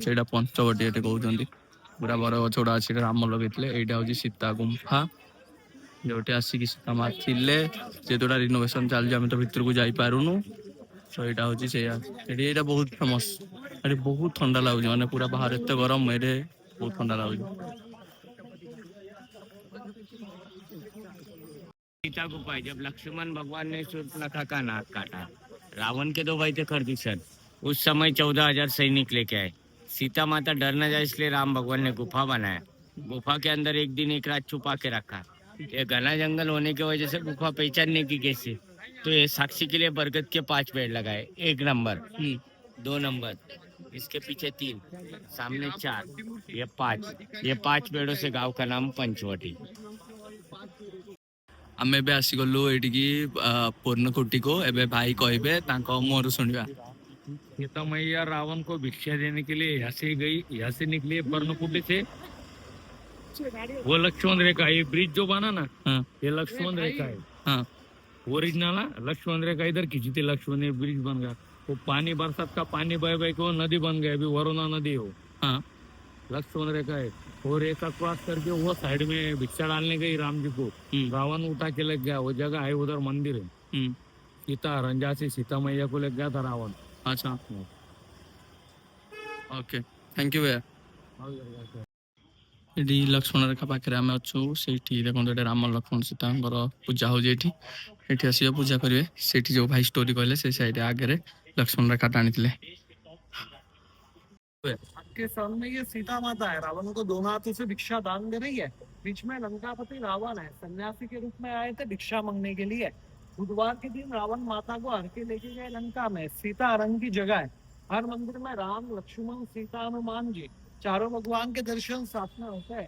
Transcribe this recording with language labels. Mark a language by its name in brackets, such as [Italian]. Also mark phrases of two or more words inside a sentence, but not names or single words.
[Odia] ଏଇଟା ପଞ୍ଚବଟୀ ଏଠି କହୁଛନ୍ତି, ପୁରା ବର ଗଛ ଗୁଡା ଅଛି, ଏଇଟା ରାମ ଲଗେଇଥିଲେ। ଏଇଟା ହଉଛି ସୀତା ଗୁମ୍ଫା, ଯୋଉଠି ଆସିକି ସୀତା ମା ଥିଲେ। ଯେହେତୁଟା ରିନୋଭେସନ ଚାଲିଛି, ଆମେ ତ ଭିତରକୁ ଯାଇପାରୁନୁ। ତ ଏଇଟା ହଉଛି ସେଇଆ। ଏଠି ଏଇଟା ବହୁତ ଫେମସ, ଏଠି ବହୁତ ଥଣ୍ଡା ଲାଗୁଛି, ମାନେ ପୁରା ବାହାରେ ଏତେ ଗରମ, ଏଠି ବହୁତ ଥଣ୍ଡା ଲାଗୁଛି। [Hindi] सीता को पाए जब लक्ष्मण भगवान ने शूर्पणखा का नाक काटा, रावण के 2 भाई थे खरदूषण। उस समय 14,000 सैनिक लेके आए। सीता माता डर न जाए इसलिए राम भगवान ने गुफा बनाया। गुफा के अंदर एक दिन एक रात छुपा के रखा। ये घना जंगल होने की वजह से गुफा पहचानने की कैसे, तो ये साक्षी के लिए बरगद के 5 पेड़ लगाए। 1 नंबर, 2 नंबर, इसके पीछे 3, सामने 4, ये 5। ये 5 पेड़ों से गांव का नाम पंचवटी। [Odia] ଆମେ ଏବେ ଆସିଗଲୁ ଏଇଠିକି ପୂର୍ଣ୍ଣକୁଟିକୁ। ଏବେ ଭାଇ କହିବେ, ତାଙ୍କ ମୁହଁରୁ ଶୁଣିବା। [Hindi] सीता मैया रावण को भिक्षा देने के लिए यहाँ से गई, यहाँ से निकली पर्णकुटी से। वो लक्ष्मण रेखा, ये ब्रिज जो बना ना, हाँ ये लक्ष्मण रेखा है हाँ ओरिजिनल। लक्ष्मण रेखा इधर खींची थी, लक्ष्मण ने ब्रिज बन गया। वो पानी बरसात का पानी बह बह के वो नदी बन गया, अभी वरुणा नदी हो। हाँ लक्ष्मण रेखा है। वो रेखा क्रॉस करके वो साइड में भिक्षा डालने गई राम जी को, रावण उठा के लग गया। वो जगह है, उधर मंदिर है। हम्म, सीता रंजा से सीता मैया को लग गया था रावण। अच्छा [English] okay thank you [Hindi] भैया। [Odia] ଏଠି ଲକ୍ଷ୍ମଣ ରେଖା ପାଖରେ ଆମେ ଅଛୁ। ସେଇଠି ଦେଖନ୍ତୁ ଏଠି ରାମ ଲକ୍ଷ୍ମଣ ସୀତାଙ୍କର ପୂଜା ହେଉଛି। ଏଠି ଏଠି ଆସିବେ ପୂଜା କରିବେ। ସେଇଠି ଯେଉଁ ଭାଇ ଷ୍ଟୋରି କହିଲେ ସେ ସାଇଡ୍ ଆଗରେ ଲକ୍ଷ୍ମଣ ରେଖା ଟାଣିଥିଲେ। [Hindi] आपके सामने ये सीता माता है, रावण को दोनों हाथों से भिक्षा दान दे रही है। बीच में लंकापति रावण है, सन्यासी के रूप में आए थे भिक्षा मांगने के लिए। बुधवार के दिन रावण माता को हर के लेके गए लंका में। सीता रंग की जगह है। हर मंदिर में राम, लक्ष्मण, सीता, हनुमान जी चारों भगवान के दर्शन साथ में होते हैं।